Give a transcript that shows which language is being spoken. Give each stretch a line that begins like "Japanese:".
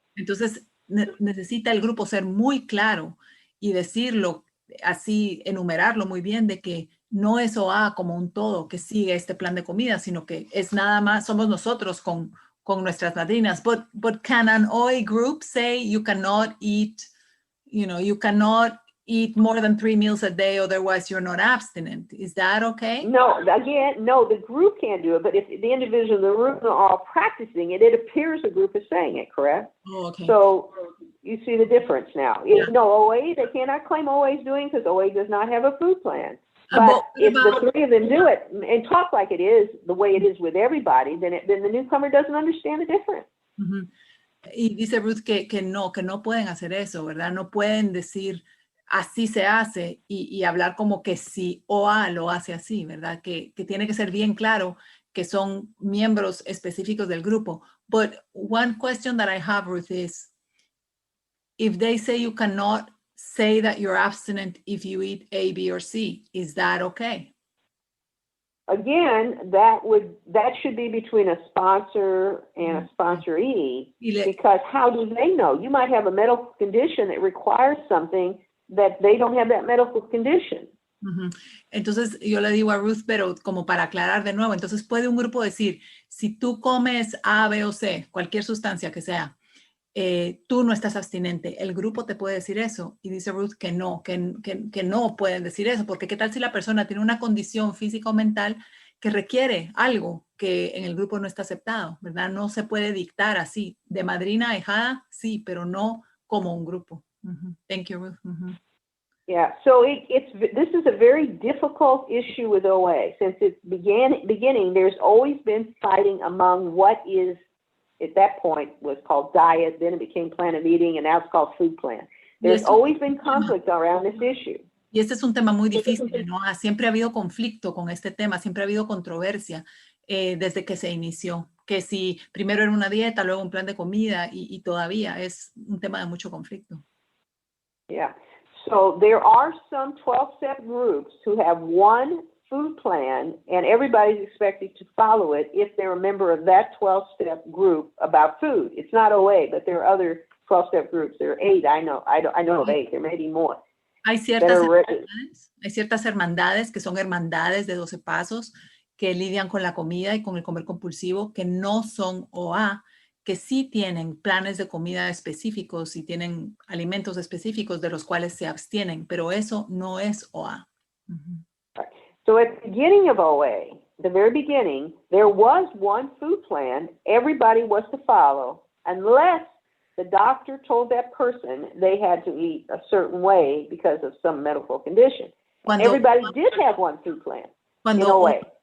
Spanish: Entonces necesita el grupo ser muy claro y decirlo así enumerarlo muy bien, de que no es OA como un todo que sigue este plan de comida, sino que es nada más, somos nosotros con nuestras madrinas.
English: But can an OA group say you cannot eat, you cannot eat more than 3 meals a day, otherwise you're not abstinent? Is that okay? No, again, no, the group can't do it, but if the individual in the room are all practicing it, it appears the group is saying it, correct? Oh, okay. So you see the difference now. No, OA, they cannot claim OA is doing because OA does not have a food plan. But if the three of them do it and talk like it is, the way it is with everybody, then the newcomer doesn't understand the difference. Uh-huh.
Spanish: Y dice Ruth que no pueden hacer eso, ¿verdad? No pueden decir así se hace y hablar como que si OA lo hace así, ¿verdad? Que tiene que ser bien claro que son miembros específicos del grupo.
English: But one question that I have, Ruth, is if they say you cannot say that you're abstinent if you eat A, B, or C, is that okay? Again, that should be between a sponsor and a sponsoree, because how do they know? You might have a medical condition that requires something that they don't have that medical condition. Uh-huh.
Spanish: Entonces yo le digo a Ruth, pero como para aclarar de nuevo, entonces puede un grupo decir, si tú comes A, B o C, cualquier sustancia que sea, tú no estás abstinente. El grupo te puede decir eso. Y dice Ruth que no pueden decir eso, porque qué tal si la persona tiene una condición física o mental que requiere algo que en el grupo no está aceptado, ¿verdad? No se puede dictar así. De madrina a ahijada, sí, pero no como un grupo.
English: Uh-huh. Thank you, Ruth. Uh-huh. Yeah, so this is a very difficult issue with OA. Since its beginning, there's always been fighting among what is, at that point, was called diet, then it became plan of eating, and now it's called food plan. There's always been conflict around this issue.
Spanish: Y este es un tema muy difícil, ¿no? Siempre ha habido conflicto con este tema, siempre ha habido controversia desde que se inició. Que si primero era una dieta, luego un plan de comida, y todavía es un tema de mucho conflicto.
English: Yeah. So there are some 12-step groups who have one food plan, and everybody's expected to follow it if they're a member of that 12-step group about food. It's not OA, but there are other 12-step groups. There are 8, I know of 8. There may be more.
Spanish: Hay ciertas hermandades que son hermandades de 12 pasos que lidian con la comida y con el comer compulsivo, que no son OA, que sí tienen planes de comida específicos y tienen alimentos específicos de los cuales se abstienen, pero eso no es OA. Uh-huh.
English: So at the beginning of OA, the very beginning, there was one food plan everybody was to follow unless the doctor told that person they had to eat a certain way because of some medical condition. Everybody did have one food plan in OA.